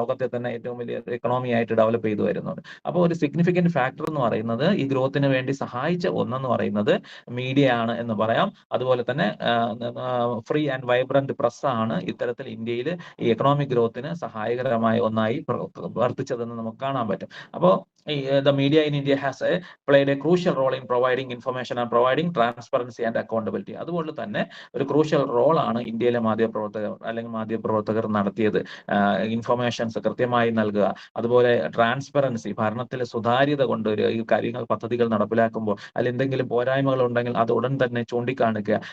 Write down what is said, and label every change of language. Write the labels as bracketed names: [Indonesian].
[Malayalam] ലോകത്തെ തന്നെ ഏറ്റവും വലിയ എക്കണോമി ആയിട്ട് ഡെവലപ്പ് ചെയ്തു വരുന്നുണ്ട്. അപ്പോൾ ഒരു സിഗ്നിഫിക്കന്റ് ഫാക്ടർ എന്ന് പറയുന്നത്, ഈ ഗ്രോത്തിന് വേണ്ടി സഹായിച്ച ഒന്നെന്ന് പറയുന്നത് മീഡിയ ആണ് എന്ന് പറയാം. അതുപോലെ തന്നെ [English] free and vibrant press [Malayalam] ആണ് ഇത്തരത്തിൽ ഇന്ത്യയിൽ ഈ എക്കണോമിക് ഗ്രോത്തിന് സഹായകരമായ ഒന്നായി പ്രവർത്തിച്ചതെന്ന് നമുക്ക് കാണാൻ പറ്റും. [English] അപ്പോൾ the media in India has played a crucial role in providing information and providing transparency and accountability. [Malayalam] അതുകൊണ്ട് തന്നെ ഒരു ക്രൂഷ്യൽ റോളാണ് ഇന്ത്യയിലെ മാധ്യമപ്രവർത്തകർ നടത്തിയത്. ഇൻഫർമേഷൻസ് കൃത്യമായി നൽകുക, അതുപോലെ ട്രാൻസ്പെറൻസി, ഭരണത്തിലെ സുതാര്യത കൊണ്ടുവരിക, ഈ പദ്ധതികൾ നടപ്പിലാക്കുമ്പോൾ അതിൽ എന്തെങ്കിലും പോരായ്മകൾ ഉണ്ടെങ്കിൽ അത് ഉടൻ തന്നെ ചൂണ്ടിക്കാണിക്കുക.